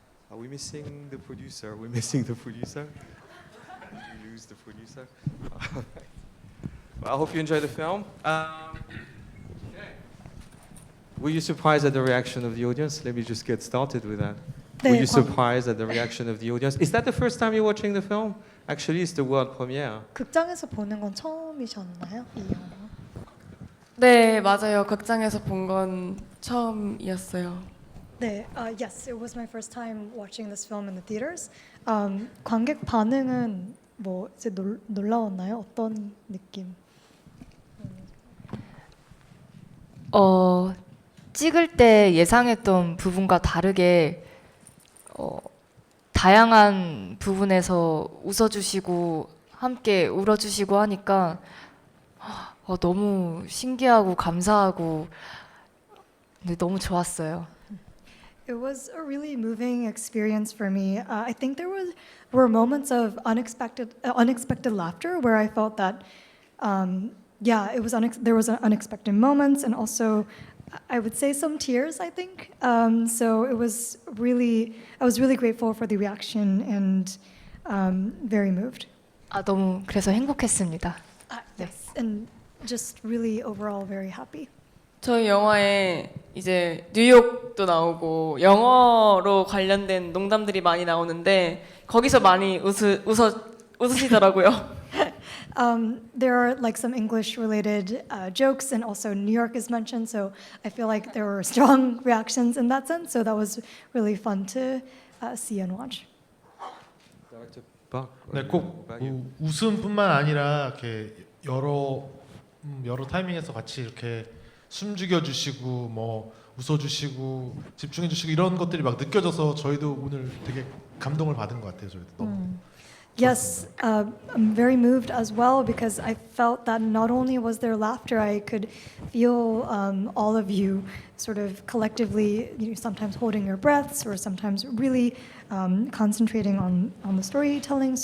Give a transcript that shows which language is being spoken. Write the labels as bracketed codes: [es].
[en] Are we missing the producer? We're missing the producer. Did you lose the producer? All right. Well, I hope you enjoy the film. Okay. Were you surprised at the reaction of the audience? Let me just get started with that. Were [ko] 네, [en] you surprised at the reaction of the audience? Is that the first time you're watching the film? Actually, it's the world premiere. [ko] 극장에서 보는 건 처음이셨나요? 이 영화? 네, 맞아요. 극장에서 본 건 처음이었어요. 네, [en] yes, it was my first time watching this film in the theaters. [ko] 관객 반응은 뭐 이제 놀라웠나요? 어떤 느낌? 찍을 때 예상했던 부분과 다르게 다양한 부분에서 웃어주시고 함께 울어주시고 하니까 너무 신기하고 감사하고 네, 너무 좋았어요. [en] It was a really moving experience for me. I think were moments of unexpected laughter where I felt that, yeah, it was there was unexpected moments and also I would say some tears. I think so. I was really grateful for the reaction and very moved. [ko] 너무 그래서 행복했습니다. [en] Yes, and just really overall very happy. [ko] 저희 영화에 이제 뉴욕도 나오고 영어로 관련된 농담들이 많이 나오는데 거기서 많이 웃으시더라고요. [en] There are like some English-related jokes, and also New York is mentioned. So I feel like there were strong reactions in that sense. So that was really fun to see and watch. Director Park. [ko] 네, 꼭 [en] What about you? [ko] 웃음뿐만 아니라 이렇게 여러 타이밍에서 같이 이렇게 숨죽여 주시고 뭐 웃어 주시고 집중해 주시고 이런 것들이 막 느껴져서 저희도 오늘 되게 감동을 받은 것 같아요. 저희도 너무. [en] Yes, I'm very moved as well because I felt that not only was there laughter, I could feel all of you sort of collectively, sometimes holding your breaths or sometimes really concentrating on the storytelling.